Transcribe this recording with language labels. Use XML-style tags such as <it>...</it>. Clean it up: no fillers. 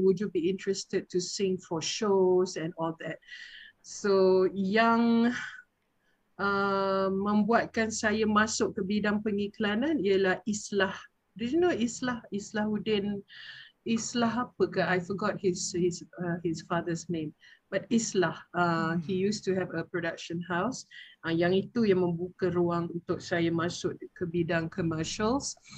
<en>Would you be interested to sing for shows and all that?</en> <ms>So yang membuatkan saya masuk ke bidang pengiklanan ialah Islah.</ms> <en>Did you know Islahuddin? Islah</en> <ms>apa ke?</ms> <en>I forgot his father's name. But Islah, he used to have a production house.</en> <ms>Yang itu yang membuka ruang untuk saya masuk ke bidang commercials.</ms>